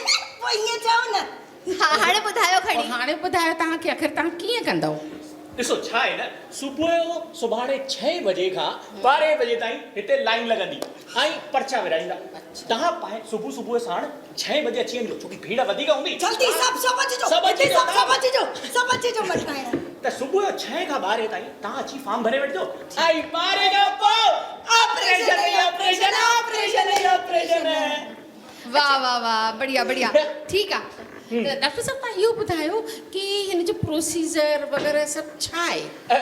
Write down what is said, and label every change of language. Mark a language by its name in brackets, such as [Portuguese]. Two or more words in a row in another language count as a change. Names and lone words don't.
[Sindhi] पोइ ईअं चओ न। हा हाणे ॿुधायो खणी। हाणे ॿुधायो तव्हांखे आख़िर तव्हां कीअं कंदव? ॾिसो छा आहे न सुबुह जो सुभाणे 6 बजे खां 12 बजे ताईं हिते लाइन लॻंदी ऐं पर्चा विराईंदा तव्हां सुबुह सुबुह साण 6 बजे अची वञिजो छोकी भीड़ वधीक हूंदी जल्दी सब सब अचिजो सभु अचिजो, सब अचिजो मटकाइण त सुबुह जो 6 खां 12 ताईं तव्हां अची फॉर्म भरे वठिजो ऐं 12 खां पोइ ऑपरेशन वाह वाह वाह बढ़िया बढ़िया ठीकु आहे डॉक्टर साहब तव्हां इहो ॿुधायो कि हिन जो प्रोसीजर वग़ैरह सभु छा आहे